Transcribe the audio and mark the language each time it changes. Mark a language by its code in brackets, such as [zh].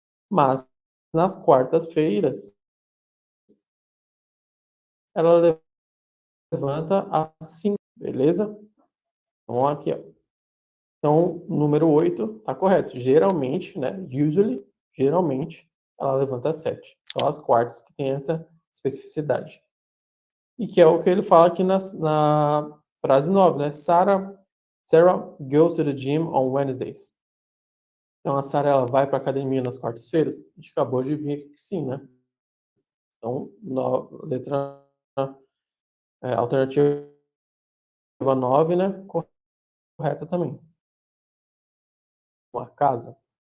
[pt] Mas nas quartas-feiras, ela levanta às 5, beleza? Então aqui, ó. Então, número 8 tá correto. Geralmente, né? Usually, geralmente, ela levanta às 7. São as quartas que tem essa especificidade. E que é o que ele fala aqui na frase 9, né? [en] Sarah goes to the gym on Wednesdays. [pt] Então, a Sarah ela vai para a academia nas quartas-feiras? A gente acabou de ver que sim, né? Então, letra alternativa 9, né? Correta também. Uma casa.